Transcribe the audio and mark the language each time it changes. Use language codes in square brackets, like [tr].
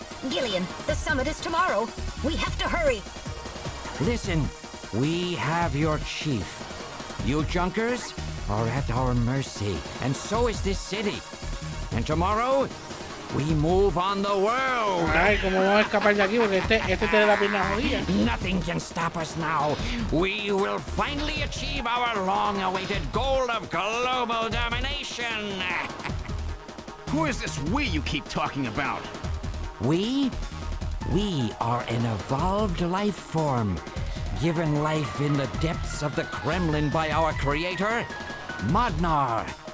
[en] Gillian, the summit is tomorrow. We have to hurry. Listen, we have your chief. You Junkers are at our mercy, and so is this city. And tomorrow, we move on the world. [es] Ay, ¿cómo vamos a escapar de aquí? Porque este tiene la pierna jodida. [en] Nothing can stop us now. We will finally achieve our long-awaited goal of global domination. Who is this we you keep talking about? We are an evolved life form, given life in the depths of the Kremlin by our creator, Modnar.